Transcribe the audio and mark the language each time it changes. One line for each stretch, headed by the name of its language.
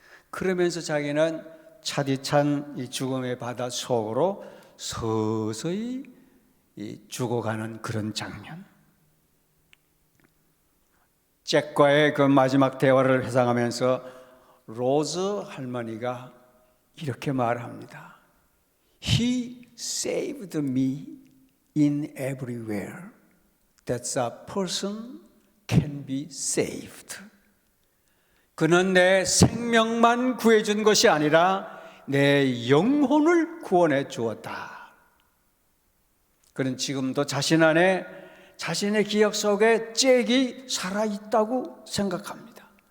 Korean: 그러면서 자기는 차디찬 이 죽음의 바다 속으로 서서히 죽어가는 그런 장면. 잭과의 그 마지막 대화를 회상하면서 로즈 할머니가 이렇게 말합니다.
English: He saved me in everywhere that a person can be saved.
Korean: 그는 내 생명만 구해준 것이 아니라 내 영혼을 구원해 주었다. 그는 지금도 자신 안에 자신의 기억 속에 잭이 살아있다고 생각합니다.